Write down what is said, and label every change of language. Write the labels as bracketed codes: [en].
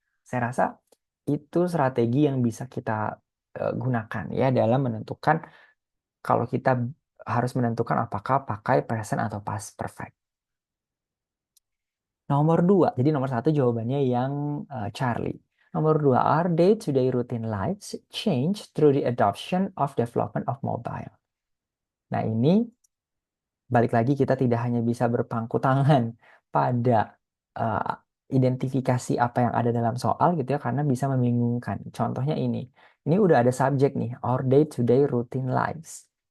[id] Saya rasa itu strategi yang bisa kita gunakan ya dalam menentukan kalau kita harus menentukan apakah pakai present atau past perfect. Nomor dua, jadi nomor satu jawabannya yang Charlie. Nomor dua, [en] our day-to-day routine lives change through the adoption of development of mobile. [id] Nah, ini balik lagi kita tidak hanya bisa berpangku tangan pada uh, identifikasi apa yang ada dalam soal gitu ya karena bisa membingungkan. Contohnya ini udah ada subjek nih, [en] our day-to-day routine lives.